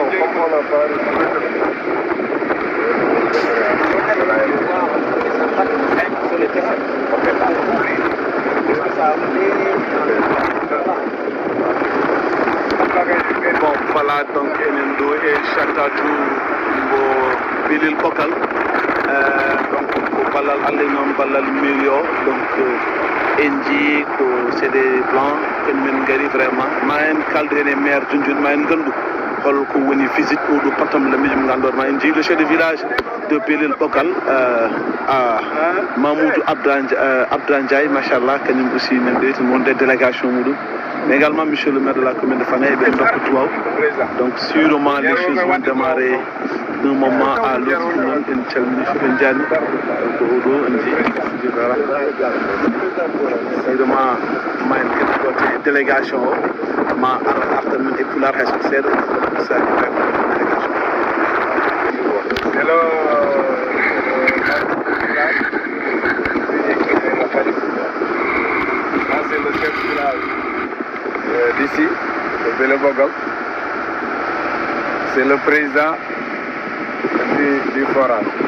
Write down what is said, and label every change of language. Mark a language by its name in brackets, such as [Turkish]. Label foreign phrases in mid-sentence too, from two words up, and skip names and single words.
[French] bon, voilà donc [Fula] enen ɗo e Chantatu mbo Belel Ɓogal donc ko ballal Allah noon ballal mairie o donc en jii ko [French] c'est des plans [Fula] ken men gari vraiment ma en kalde hen e maire Junjun ma en gandu holko woni visite oɗo patam lamijo mo ganduɗa ma en jii [French] le chef de village de [Fula] Belel Ɓogal Mamoudou Abda Ndiaye machallah kañum aussi men ɗeyti wonde délégation muɗum [French] mais également monsieur le maire de la commune de Fanayi [Fula] ɓe dokka tuwaw [French] donc sûrement les choses vont démarrer d'un moment à l'autre [Fula] noon en calmini fof en jaani donc oɗo en jii [French] voilà sûrement [Fula] ma en kettote délégation o ma arta men e pular hay sok seeɗa sa délégation hello [French] c'est le chef de village d'ici, de Belel Ɓogal. C'est le président du forage.